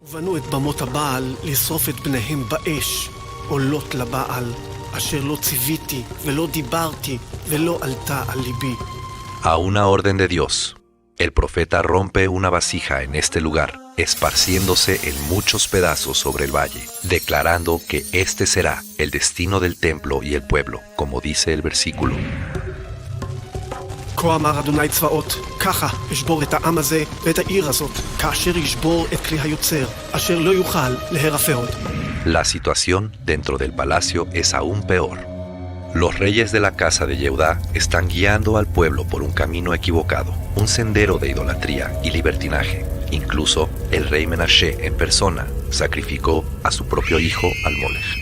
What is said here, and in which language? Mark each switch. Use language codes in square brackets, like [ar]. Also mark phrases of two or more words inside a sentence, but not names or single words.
[es] A una orden de Dios, el profeta rompe una vasija en este lugar, esparciéndose en muchos pedazos sobre el valle, declarando que este será el destino del templo y el pueblo, como dice el versículo. [he] כה אמר אדוני צבאות, ככה אשבור את העם הזה ואת העיר הזאת, כאשר ישבור את כלי היוצר, אשר לא יוכל להירפא עוד. [es] La situación dentro del palacio es aún peor. Los reyes de la casa de Yehudá están guiando al pueblo por un camino equivocado, un sendero de idolatría y libertinaje. Incluso el rey Menashe en persona sacrificó a su propio hijo al Molech.